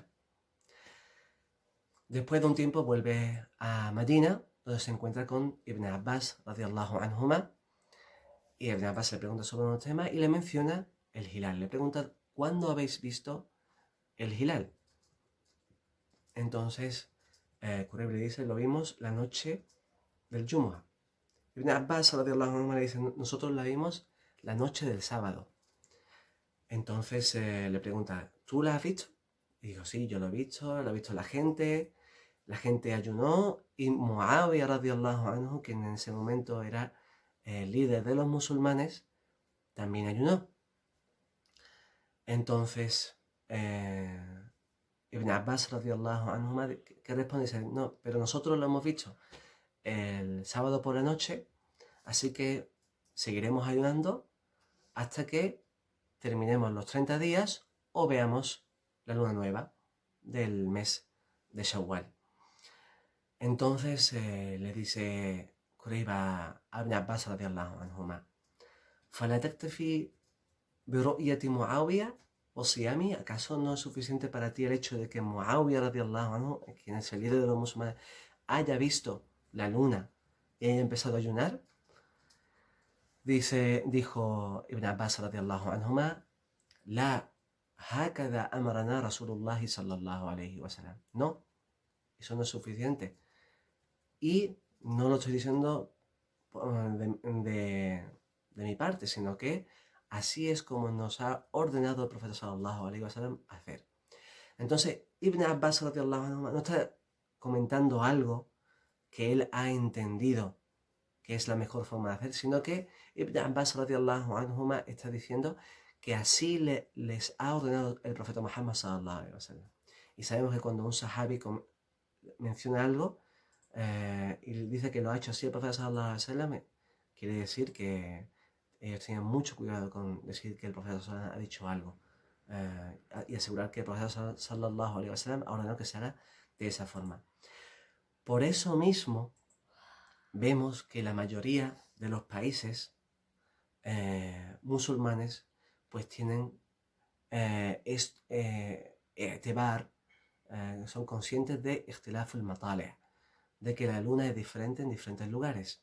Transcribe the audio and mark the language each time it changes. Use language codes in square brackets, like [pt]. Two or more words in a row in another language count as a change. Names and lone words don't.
[es] Después de un tiempo vuelve a Medina, donde se encuentra con Ibn Abbas [ar] رضي الله عنهما, [es] y Ibn Abbas le pregunta sobre un tema y le menciona el hilal. Le pregunta, ¿cuándo habéis visto el hilal? Entonces Kurayb le dice, lo vimos la noche del Jumu'ah. Ibn Abbas [ar] رضي الله عنه [es] le dice, nosotros la vimos la noche del sábado. Entonces le pregunta, ¿tú la has visto? Y digo, sí, yo lo he visto la gente ayunó, y Muawiyah [ar] رضي الله عنه, [es] quien en ese momento era el líder de los musulmanes, también ayunó. Entonces Ibn Abbas [ar] رضي الله عنه, [es] ¿qué responde? Dice, no, pero nosotros lo hemos visto el sábado por la noche, así que seguiremos ayunando hasta que terminemos los 30 días o veamos la luna nueva. del mes de Shawwal. Entonces le dice Kurayba a Ibn Abbas [ar] رضي الله عنهما: ¿أفلا تكتفي برؤية معاوية وصيامه? [es] ¿Acaso no es suficiente para ti el hecho de que Muawiyah [ar] رضي الله عنه, [es] quien es el líder de los musulmanes, haya visto la luna y haya empezado a ayunar? Dijo Ibn Abbas [ar] رضي الله عنهما: لا هكذا أمرنا رسول الله صلى الله عليه وسلم. [es] No, eso no es suficiente. Y no lo estoy diciendo de mi parte, sino que así es como nos ha ordenado el profeta [ar] صلى الله عليه وسلم [es] hacer. Entonces, Ibn Abbas [ar] رضي الله عنه [es] no está comentando algo que él ha entendido que es la mejor forma de hacer, sino que Ibn Abbas [ar] رضي الله عنه [es] está diciendo que así les ha ordenado el profeta Muhammad [ar] صلى الله عليه وسلم. [es] Y sabemos que cuando un sahabi menciona algo y dice que lo ha hecho así el profeta [ar] صلى الله عليه وسلم, [es] quiere decir que ellos tienen mucho cuidado con decir que el profeta [ar] صلى الله عليه وسلم [es] ha dicho algo y asegurar que el profeta [ar] صلى الله عليه وسلم [es] ha ordenado que se haga de esa forma. Por eso mismo vemos que la mayoría de los países musulmanes pues tienen son conscientes de [ar] اختلاف المطالع', [es] de que la luna es diferente en diferentes lugares.